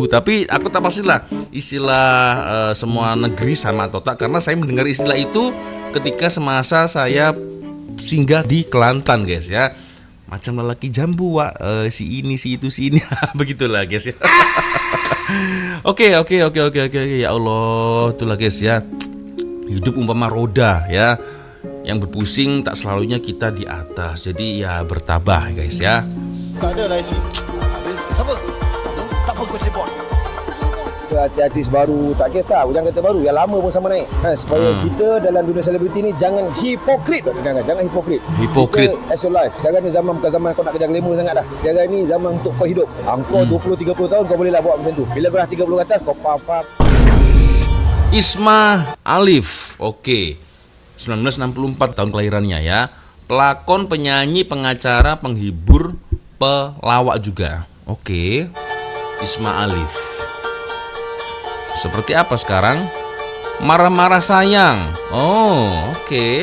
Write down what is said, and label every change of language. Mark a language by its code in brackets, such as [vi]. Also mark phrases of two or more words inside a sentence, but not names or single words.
[ms] Tapi aku tak pastilah istilah semua negeri sama atau tak, karena saya mendengar istilah itu ketika semasa saya singgah di Kelantan guys ya. Macam lelaki jambu Wak, si ini si itu si ini. Begitulah guys ya. Oke. Ya Allah, itulah guys ya. Hidup umpama roda ya. Yang berpusing tak selalunya kita di atas. Jadi ya bertabah guys ya. Tak ada lah isi. Habis. Siapa? Tak apa kau telepon. Artis baru, tak kisah jangan kata baru, yang lama pun sama naik supaya kita dalam dunia selebriti ni jangan hipokrit. Jangan hipokrit. Kita [en] as your life. [ms] Sekarang ni zaman bukan zaman kau nak kerja glamour sangat dah. Sekarang ni zaman untuk kau hidup. Kau 20-30 tahun kau boleh lah buat macam tu. Bila kau dah 30 ke atas kau faham. Isma Alif. Oke. 1964 tahun kelahirannya ya. Pelakon, penyanyi, pengacara, penghibur, pelawak juga. Oke. Isma Alif. Seperti apa sekarang? Marah-marah sayang. Oh, oke.